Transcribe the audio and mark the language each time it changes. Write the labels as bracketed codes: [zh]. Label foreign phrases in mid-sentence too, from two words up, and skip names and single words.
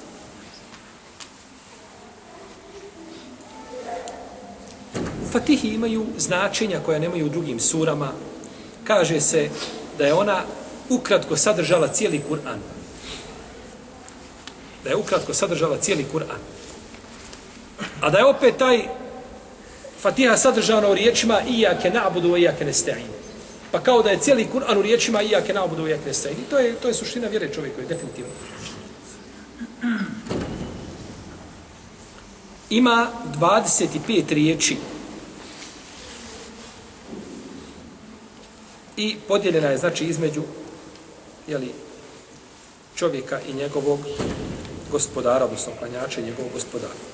[bs] Fatihi imaju značenja koja nemaju u drugim surama. Kaže se da je ona ukratko sadržala cijeli Kur'an. Da je ukratko sadržala cijeli Kur'an. A da je opet taj Fatiha sadržana u riječima [ar] إياك نعبد وإياك نستعين. [bs] Pa kao da je cijeli Kur'an u riječima [ar] إياك نعبد وإياك نستعين. [bs] I to je suština vjere čovjekove, definitivno. Ima 25 riječi i podijeljena je, znači, između čovjeka i njegovog gospodara, odnosno klanjača i njegovog gospodara.